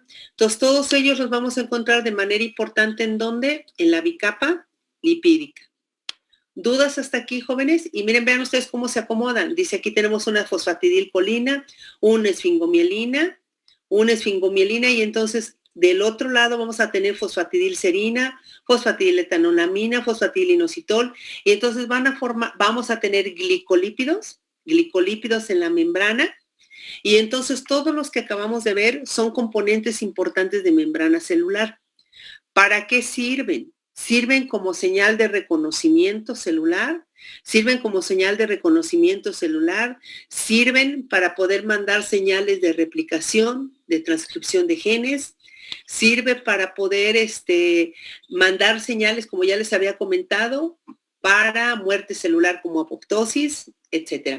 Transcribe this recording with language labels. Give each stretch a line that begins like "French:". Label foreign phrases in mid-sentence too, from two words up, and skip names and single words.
Spanish: Entonces, todos ellos los vamos a encontrar de manera importante ¿en dónde? En la bicapa lipídica. ¿Dudas hasta aquí, jóvenes? Y miren, vean ustedes cómo se acomodan. Dice, aquí tenemos una fosfatidilcolina, una esfingomielina, y entonces del otro lado vamos a tener fosfatidilserina, fosfatidiletolamina, fosfatidilinositol, y entonces vamos a tener glicolípidos en la membrana, y entonces todos los que acabamos de ver son componentes importantes de membrana celular. ¿Para qué sirven? Sirven como señal de reconocimiento celular, sirven para poder mandar señales de replicación, de transcripción de genes, sirve para poder mandar señales, como ya les había comentado, para muerte celular como apoptosis, etc.